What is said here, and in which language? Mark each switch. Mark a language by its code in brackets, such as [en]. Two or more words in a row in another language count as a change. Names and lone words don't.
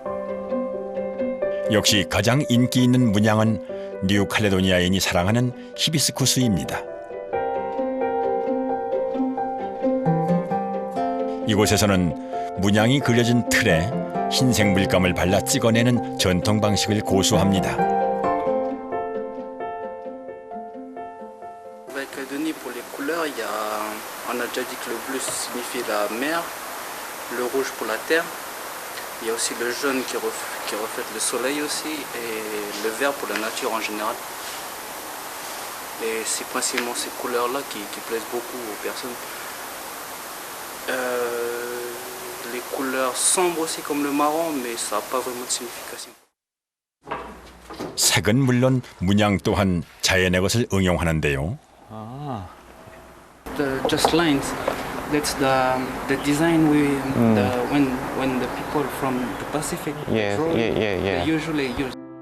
[ko] 역시 가장 인기 있는 문양은 뉴칼레도니아인이 사랑하는 히비스쿠스입니다. 이곳에서는 문양이 그려진 틀에 흰색 물감을 발라 찍어내는 전통 방식을 고수합니다. [fr] Avec Denis, pour les couleurs, on a déjà dit que le bleu signifie la mer, le rouge pour la terre, il y a aussi le jaune qui reflète le soleil aussi, et le vert pour la nature en général. Et c'est principalement ces couleurs-là qui plaisent beaucoup aux personnes. Les couleurs sombres aussi comme le marron, mais ça n'a pas vraiment de signification. [ko] 색은 물론 문양 또한 자연의 것을 응용하는데요. 아, [en] Just lines. That's the design when the people from the Pacific draw it, they usually use.